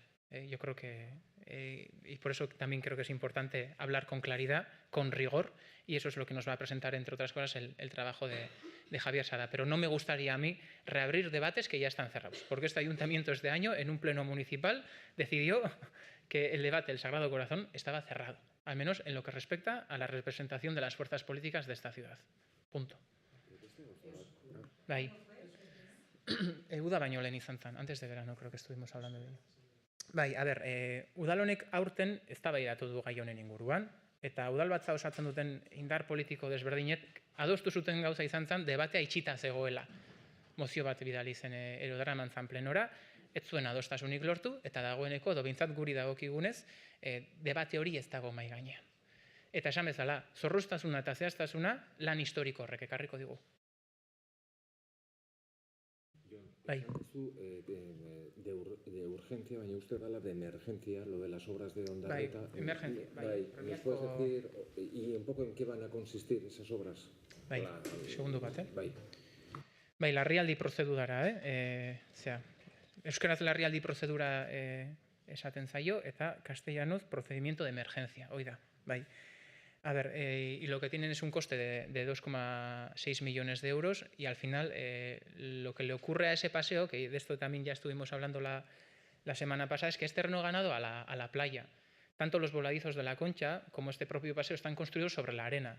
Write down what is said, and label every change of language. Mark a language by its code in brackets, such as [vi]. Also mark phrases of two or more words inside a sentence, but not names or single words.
[es] Yo creo que, y por eso también creo que es importante hablar con claridad, con rigor, y eso es lo que nos va a presentar, entre otras cosas, el trabajo de Javier Sada. Pero no me gustaría a mí reabrir debates que ya están cerrados, porque este ayuntamiento este año, en un pleno municipal, decidió que el debate del Sagrado Corazón estaba cerrado, al menos en lo que respecta a la representación de las fuerzas políticas de esta ciudad. Punto. [eu] Bai. Uda baino lehen izan zen, [es] antes de verano creo que estuvimos hablando de ello. [eu] Bai, a ber, udal honek aurten eztabaidatu du gai honen inguruan, eta udalbatza osatzen duten indar politiko desberdinek adostu zuten gauza izan zen debatea itxita zegoela. Mozio bat bidali zen erodaraman zan plenora, ez zuen adostasunik lortu, eta dagoeneko, edo behintzat guri dagokigunez, debate hori ez dago mai gainean. Eta esan bezala, zorroztasuna eta zehaztasuna lan historiko horrek ekarriko digu. Bai. [es] De urgencia, baina usted habla de emergencia, lo de las obras de Ondarreta. Bai, emergencia. ¿Nos puedes decir, y un poco en qué van a consistir esas obras? [eu] Bai, segundu bat, Bai, larrialdi prozedurara, euskaraz larrialdi prozedura esaten zaio, eta castellanoz [es] procedimiento de emergencia, [eu] oida, bai. [es] A ver, y lo que tienen es un coste de 2,6 millones de euros y al final lo que le ocurre a ese paseo, que de esto también ya estuvimos hablando la semana pasada, es que es terreno ganado a la playa. Tanto los voladizos de la Concha como este propio paseo están construidos sobre la arena.